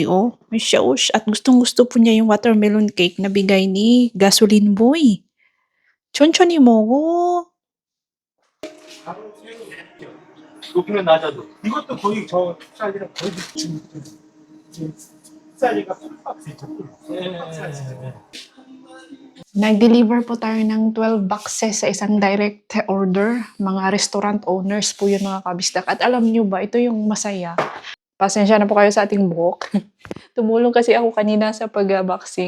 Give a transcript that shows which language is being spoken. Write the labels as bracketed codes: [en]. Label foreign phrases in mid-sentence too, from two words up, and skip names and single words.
[tl] Oh, may siya at gustong-gusto po niya yung [en] watermelon cake [tl] na bigay ni Gasoline Boy. [ko] 천천히 먹어. 높이는 낮아도 이것도 거의 저 사이즈랑 거의 사이즈가 팍팍 [tl] Nag-deliver po tayo ng [en] 12 boxes [tl] sa isang [en] direct order. [tl] Mga [en] restaurant owners [tl] po yun mga kabisdak. At alam nyo ba, ito yung masaya. Pasensya na po kayo sa ating buhok. Tumulong kasi ako kanina sa pag-boxing.